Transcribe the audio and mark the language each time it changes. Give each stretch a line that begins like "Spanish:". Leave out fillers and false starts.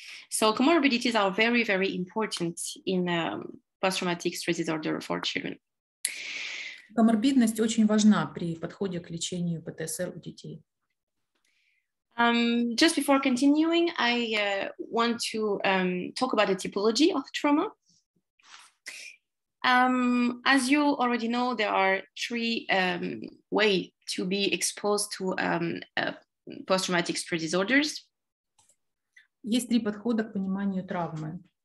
English: So comorbidities are very, very important in post-traumatic stress disorder for children.
Russian: Коморбидность очень важна при подходе к лечению ПТСР у детей.
English: Just before continuing, I want to talk about the typology of trauma. As you already know, there are 3 ways to be exposed to post-traumatic stress disorders.
Russian: Есть 3 подхода к пониманию травмы.